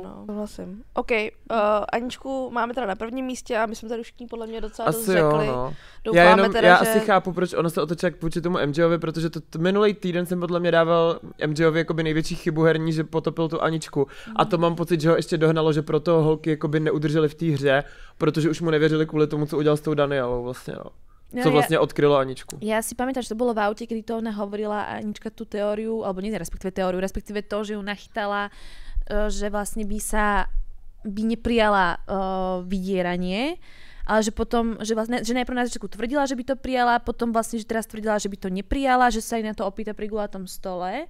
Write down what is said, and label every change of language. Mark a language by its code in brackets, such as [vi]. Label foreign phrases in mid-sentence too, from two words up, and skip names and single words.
[cs] Souhlasím. OK, Aničku máme teda na prvním místě a my jsme tady už k ní podle mě docela dost Asi řekli. jo, no. Doufáme já asi chápu, proč ono se otočila vůči tomu MJovi, protože minulý týden jsem podle mě dával MJovi jakoby největší chybu herní, že potopil tu Aničku. A to mám pocit, že ho ještě dohnalo, že proto holky jakoby neudrželi v té hře, protože už mu nevěřili kvůli tomu, co udělal s tou Danielou vlastně, no. Co vlastně odkrylo Aničku. [sk] Ja si pamätám, že to bolo v aute, kedy to ona hovorila Anička tú teóriu, alebo nie respektíve to, že ju nachytala, že vlastne by neprijala vydieranie, ale že potom, že najprv na začiatku tvrdila, že by to prijala, potom vlastne, že teraz tvrdila, že by to neprijala, že sa jej na to opýta pri guľatom stole.